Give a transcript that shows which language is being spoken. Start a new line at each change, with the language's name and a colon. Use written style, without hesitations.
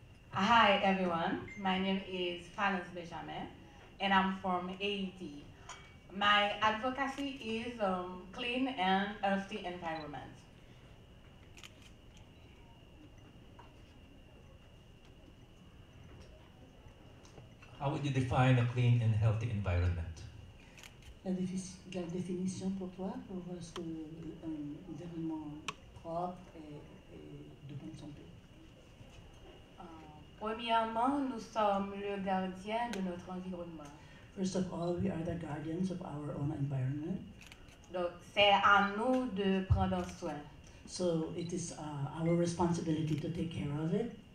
English: Hi everyone, my name is Valence Benjamin and I'm from Haiti. My advocacy is clean and healthy environment. How would you define a clean and healthy environment?
French: La définition pour toi, pour un environnement propre et de bonne santé. Premièrement, nous sommes le gardien de notre environnement.
English: First of all, we are the guardians of our own environment.
French: Donc, c'est à nous de prendre soin.
English: So it is our responsibility to take care of it.